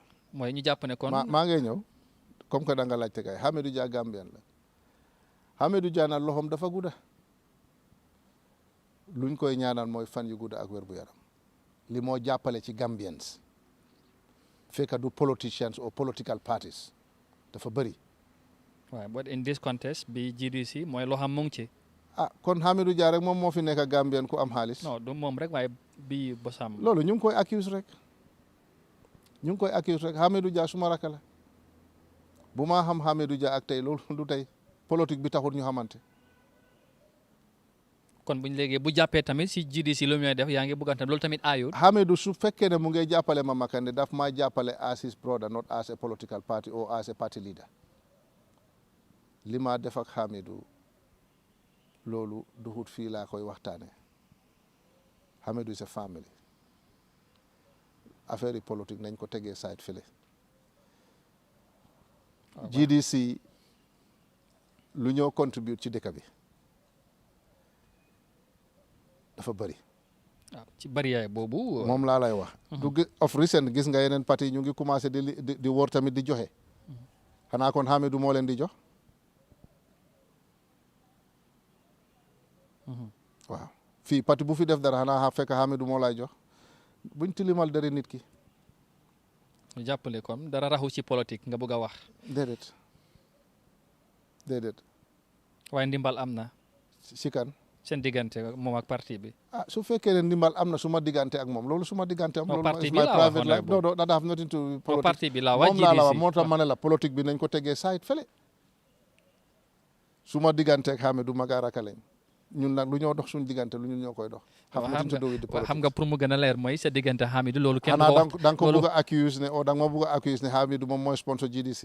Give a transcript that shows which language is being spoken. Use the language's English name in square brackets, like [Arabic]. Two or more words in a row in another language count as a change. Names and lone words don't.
[Wolof] mooy ñu jàpp ne kon maa ngay ñëw [French] comme que [Wolof] da nga laajte kay Hamidou Dia Gambien la Hamidou Dia nag loxoom dafa gudda luñ koy ñaanal mooy fan yu gudda ak wér bu yaram li moo jàppale ci Gambians fekk du [English] politicians or political parties [Wolof] dafa bëri waaw [English] but in this contest [Wolof] bi GDC mooy loo xam mu ngi ci kon Hamidou Dia rek moom moo fi nekk Gambien ku am xaalis non du moom rek waaye bi bosam loolu ñu ngi koy accuse rek Hamidou Dia suma rakk la bu maa xam Hamidou Dia ak tey loolu du tey politique bi taxul ñu xamante kon buñ léegi bu jàppee tamit si GDC lu muy def yaa ngi bëggante loolu tamit aayut Hamidou su fekkee ne mu ngay jàppale Mama Kandeh daf maa jàppale [English] as his brother not as a political party or as a party leader [Wolof] li ma def ak Hamidou loolu duhut fii laa koy waxtaane Hamidou [English] is a family affaire [Wolof] yi politique nañ ko tegee side fële GDC lu ñoo contribute ci dëkk bi dafa bëri ci bëri yaay boobu moom laa lay wax du [English] of recent [Wolof] gis nga yeneen parti ñu ngi commencé di wóor tamit di joxe xanaa kon Hamidou moo leen di jox waaw fii parti bu fi def dara xanaa fekk Hamidou moo lay jox buñ tilimal dara nit ki ñu jàppale kon dara raxu ci politique nga bëgg a wax déedéet waaye ndimbal am na si kan seen diggante moom ak parti bi su fekkee ne ndimbal am na suma diggante ak moom loolu suma diggante am loolu parti bi [English] my [Wolof] laa [English] private [Wolof] wax [English] life no that have nothing to politique [Wolof] parti bi laa wax moom laa la wax moo tax ma ne la politique bi nañ ko tegee side fële suma diggante ak Hamidou Magaraka lañ ñun nag lu ñoo dox suñu diggante lu ñun ñoo koy dox xam nga pour mu gën a leer mooy sa diggante Hamidou loolu kenn xanaa da nga ko bëgg a accuse ne da nga ma bëgg a accuse ne Hamidou moom mooy sponsor GDC